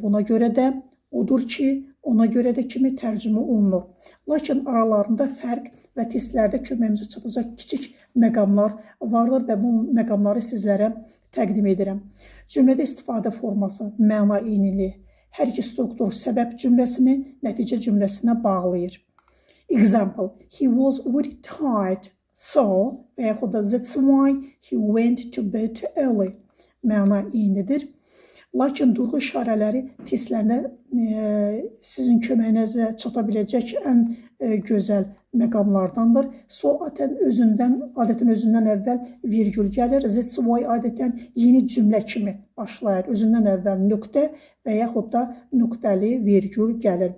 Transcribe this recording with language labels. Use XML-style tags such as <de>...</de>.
<az>Buna görə də odur ki, ona görə də kimi tərcümə olunur. Lakin aralarında fərq və testlərdə köməyimizə çatacaq kiçik məqamlar vardır və bu məqamları sizlərə təqdim edirəm. Cümlədə istifadə forması, məna eyniliyi, hər iki struktur səbəb cümləsini nəticə cümləsinə bağlayır.</az> <en>Example, he was very tired, so</en> <az>və yaxud da</az> <en>that's why he went to bed early.</en> <az>Məna eynidir. Lakin durğu işarələri testlərdə sizin köməyinizə çata biləcək ən gözəl məqamlardandır. So adətən özündən əvvəl virgül gəlir. That's why adətən yeni cümlə kimi başlayır. Özündən əvvəl nöqtə və yaxud da nöqtəli virgül gəlir.</az>